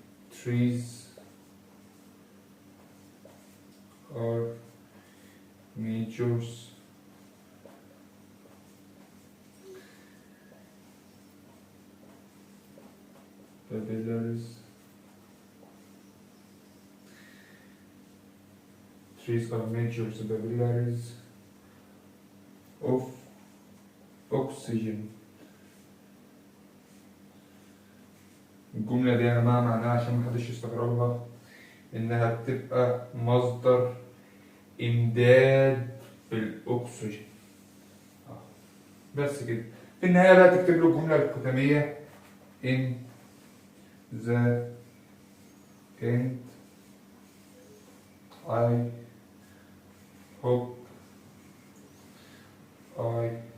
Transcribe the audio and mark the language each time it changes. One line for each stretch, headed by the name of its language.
English: trees are majors capillaries. Trees are major capillaries of oxygen.
Arabic: الجملة دي يا جماعة معناها عشان محدش يستغربها إنها بتبقى مصدر إمداد بالأكسجين. بس كده. في النهاية بقى تكتب له الجملة الختامية
English: in the end I hope I